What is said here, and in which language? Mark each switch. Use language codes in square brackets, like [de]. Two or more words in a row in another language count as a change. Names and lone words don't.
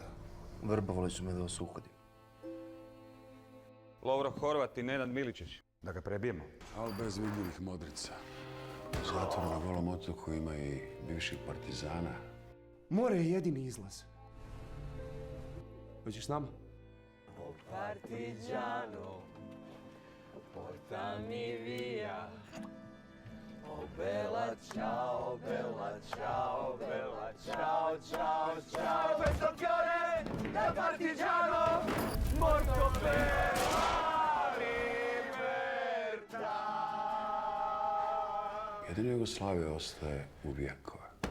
[hr] Vrbovali su me da vas uhodim. Lovro Horvat i Nenad Miličić. Da ga prebijemo. Ali bez vidljivih modrica. U zatvoru na Golom otoku ima i bivših partizana. More je jedini izlaz. Hoćeš s nama? [it] Partigiano, portami via. Oh bella ciao, bella ciao, bella ciao, ciao, ciao. Questo fiore del partigiano, morto per la libertà. [hr] Jedino Jugoslavija ostaje u vjekove.